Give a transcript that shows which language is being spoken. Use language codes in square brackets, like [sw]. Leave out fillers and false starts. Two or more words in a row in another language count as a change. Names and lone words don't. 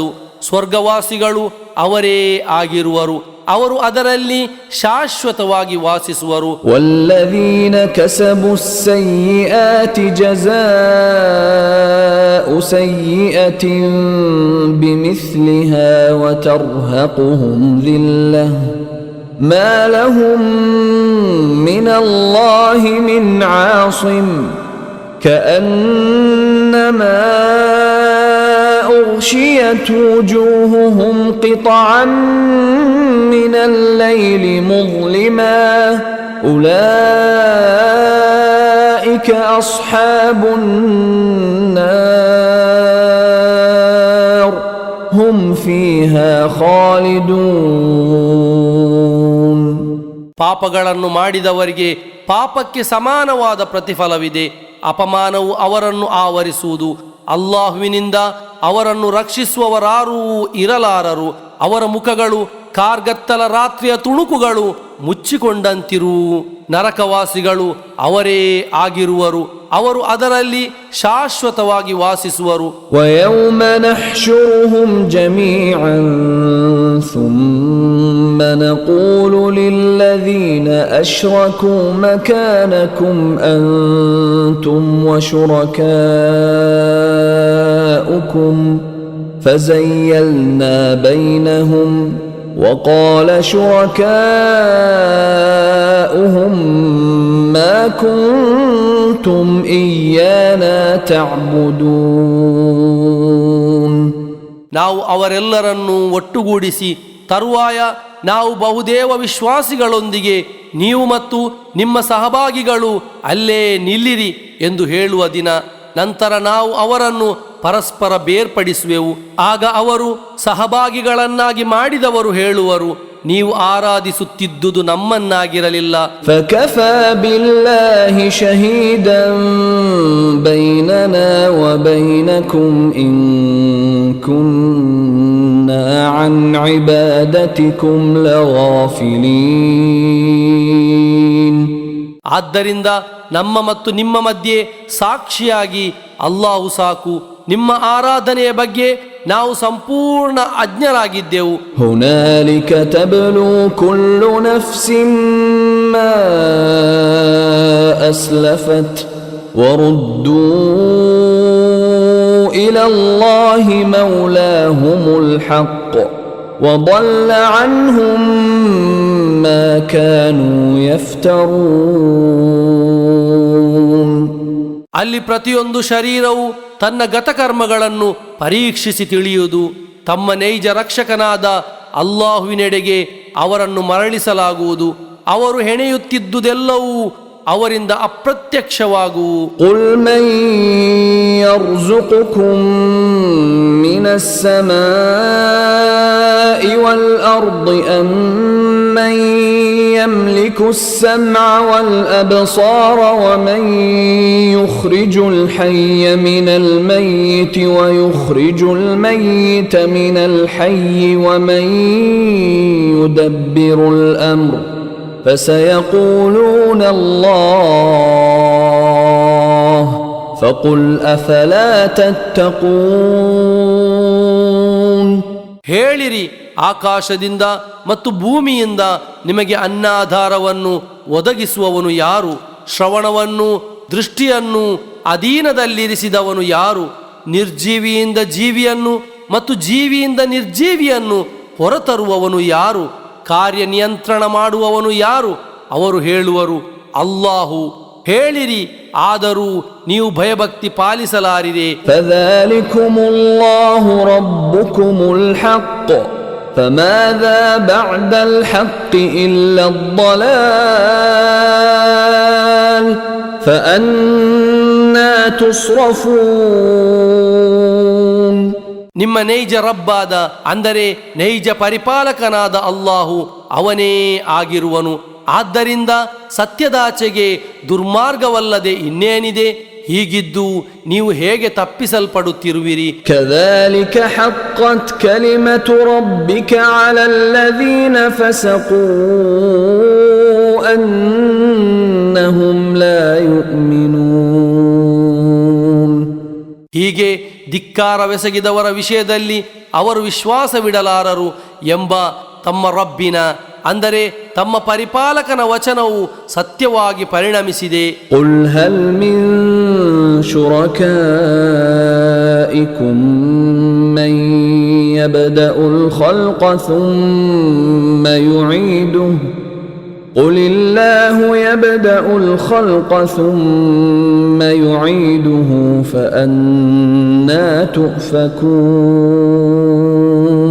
[kn] ಸ್ವರ್ಗವಾಸಿಗಳು ಅವರೇ ಆಗಿರುವರು. ಅವರು ಅದರಲ್ಲಿ ಶಾಶ್ವತವಾಗಿ ವಾಸಿಸುವರು. [ar] والذين كسبوا السيئات جزاء سيئة بمثلها وترهقهم ذلة ما لهم من الله من عاصم كأنما أغشيت وجوههم قطعا من الليل مظلما أولئك أصحاب النار هم فيها خالدون. [kn] ಪಾಪಗಳನ್ನು ಮಾಡಿದವರಿಗೆ ಪಾಪಕ್ಕೆ ಸಮಾನವಾದ ಪ್ರತಿಫಲವಿದೆ. ಅಪಮಾನವು ಅವರನ್ನು ಆವರಿಸುವುದು. ಅಲ್ಲಾಹುವಿನಿಂದ ಅವರನ್ನು ರಕ್ಷಿಸುವವರಾರೂ ಇರಲಾರರು. ಅವರ ಮುಖಗಳು ಕಾರ್ಗತ್ತಲ ರಾತ್ರಿಯ ತುಣುಕುಗಳು ಮುಚ್ಚಿಕೊಂಡಂತಿರು. ನರಕವಾಸಿಗಳು ಅವರೇ ಆಗಿರುವರು. ಅವರು ಅದರಲ್ಲಿ ಶಾಶ್ವತವಾಗಿ ವಾಸಿಸುವರು. [ar] وَيَوْمَ نَحْشُرُهُمْ جَمِيعًا ثُمَّ نَقُولُ لِلَّذِينَ أَشْرَكُوا مَكَانَكُمْ أَنْتُمْ وَشُرَكَاؤُكُمْ فَزَيَّلْنَا بَيْنَهُمْ وَقَالَ شُرَكَاؤُهُمْ مَا كُنْتُمْ إِيَّانَا تَعْبُدُونَ. [kn] ನಾವು ಅವರೆಲ್ಲರನ್ನೂ ಒಟ್ಟುಗೂಡಿಸಿ ತರುವಾಯ ನಾವು ಬಹುದೇವ ವಿಶ್ವಾಸಿಗಳೊಂದಿಗೆ ನೀವು ಮತ್ತು ನಿಮ್ಮ ಸಹಭಾಗಿಗಳು ಅಲ್ಲೇ ನಿಲ್ಲಿರಿ ಎಂದು ಹೇಳುವ ದಿನ. ನಂತರ ನಾವು ಅವರನ್ನು ಪರಸ್ಪರ ಬೇರ್ಪಡಿಸುವೆವು. ಆಗ ಅವರು ಸಹಭಾಗಿಗಳನ್ನಾಗಿ ಮಾಡಿದವರು ಹೇಳುವರು, ನೀವು ಆರಾಧಿಸುತ್ತಿದ್ದುದು ನಮ್ಮನ್ನಾಗಿರಲಿಲ್ಲ. [ar] فَكَفَى بِاللَّهِ شَهِيدًا بَيْنَنَا وَبَيْنَكُمْ إِن كُنَّا عَنْ عِبَادَتِكُمْ لَغَافِلِينَ. [kn] ಆದ್ದರಿಂದ ನಮ್ಮ ಮತ್ತು ನಿಮ್ಮ ಮಧ್ಯೆ ಸಾಕ್ಷಿಯಾಗಿ ಅಲ್ಲಾಹು ಸಾಕು. ನಿಮ್ಮ ಆರಾಧನೆಯ ಬಗ್ಗೆ ನಾವು ಸಂಪೂರ್ಣ ಅಜ್ಞರಾಗಿದ್ದೆವು. [ar] هُنَالِكَ تَبْلُو كُلُّ نَفْسٍ مَا أَسْلَفَتْ وَرُدُّوا إِلَى اللَّهِ مَوْلَاهُمُ الْحَقِّ وَضَلَّ عَنْهُمْ مَا كَانُوا يَفْتَرُونَ. [kn] ಅಲ್ಲಿ ಪ್ರತಿಯೊಂದು ಶರೀರವು ತನ್ನ ಗತಕರ್ಮಗಳನ್ನು ಪರೀಕ್ಷಿಸಿ ತಿಳಿಯುವುದು. ತಮ್ಮ ನೈಜ ರಕ್ಷಕನಾದ ಅಲ್ಲಾಹುವಿನೆಡೆಗೆ ಅವರನ್ನು ಮರಳಿಸಲಾಗುವುದು. ಅವರು ಹೆಣೆಯುತ್ತಿದ್ದುದೆಲ್ಲವೂ ಅವರಿಂದ ಅಪ್ರತ್ಯಕ್ಷವಾಗುವು. [ar] قُلْ مَنْ يَرْزُقُكُمْ مِنَ السَّمَاءِ وَالْأَرْضِ أَمَّنْ يَمْلِكُ السَّمْعَ وَالْأَبْصَارَ وَمَنْ يُخْرِجُ الْحَيَّ مِنَ الْمَيِّتِ وَيُخْرِجُ الْمَيِّتَ مِنَ الْحَيِّ وَمَنْ يُدَبِّرُ الْأَمْرَ فَسَيَقُولُونَ اللَّهُ فَقُلْ أَفَلَا تَتَّقُونَ. [kn] ಹೇಳಿರಿ, ಆಕಾಶದಿಂದ ಮತ್ತು ಭೂಮಿಯಿಂದ ನಿಮಗೆ ಅನ್ನಾಧಾರವನ್ನು ಒದಗಿಸುವವನು ಯಾರು? ಶ್ರವಣವನ್ನು ದೃಷ್ಟಿಯನ್ನು ಅಧೀನದಲ್ಲಿರಿಸಿದವನು ಯಾರು? ನಿರ್ಜೀವಿಯಿಂದ ಜೀವಿಯನ್ನು ಮತ್ತು ಜೀವಿಯಿಂದ ನಿರ್ಜೀವಿಯನ್ನು ಹೊರತರುವವನು ಯಾರು? ಕಾರ್ಯನಿಯಂತ್ರಣ ಮಾಡುವವನು ಯಾರು? ಅವರು ಹೇಳುವರು, ಅಲ್ಲಾಹು. ಹೇಳಿರಿ, ಆದರೂ ನೀವು ಭಯಭಕ್ತಿ ಪಾಲಿಸಲಾರಿದೆ. [ar] فَذَلِكُمُ اللَّهُ رَبُّكُمُ الْحَقُّ فَمَاذَا بَعْدَ الْحَقِّ إِلَّا الضَّلَالُ فَأَنَّى تُصْرَفُونَ. [kn] ನಿಮ್ಮ ನೈಜ ರಬ್ಬಾದ, ಅಂದರೆ ನೈಜ ಪರಿಪಾಲಕನಾದ ಅಲ್ಲಾಹು ಅವನೇ ಆಗಿರುವನು. ಆದ್ದರಿಂದ ಸತ್ಯದಾಚೆಗೆ ದುರ್ಮಾರ್ಗವಲ್ಲದೆ ಇನ್ನೇನಿದೆ? ಹೀಗಿದ್ದು ನೀವು ಹೇಗೆ ತಪ್ಪಿಸಲ್ಪಡುತ್ತಿರುವಿರಿ? [ar] كَذَلِكَ حَقَّتْ كَلِمَةُ رَبِّكَ عَلَى الَّذِينَ فَسَقُوا أَنَّهُمْ لَا يُؤْمِنُونَ. [kn] ಹೀಗೆ ಧಿಕ್ಕಾರವೆಸಗಿದವರ ವಿಷಯದಲ್ಲಿ ಅವರು ವಿಶ್ವಾಸವಿಡಲಾರರು ಎಂಬ ತಮ್ಮ ರಬ್ಬಿನ, ಅಂದರೆ ತಮ್ಮ ಪರಿಪಾಲಕನ ವಚನವು ಸತ್ಯವಾಗಿ ಪರಿಣಮಿಸಿದೆ. [ar] قُلْ هَلْ مِنْ شُرَكَائِكُمْ مَنْ يَبْدَأُ الْخَلْقَ ثُمَّ يُعِيدُهُ قُلِ اللَّهُ يَبْدَأُ الْخَلْقَ ثُمَّ يُعِيدُهُ فَأَنَّى تُؤْفَكُونَ.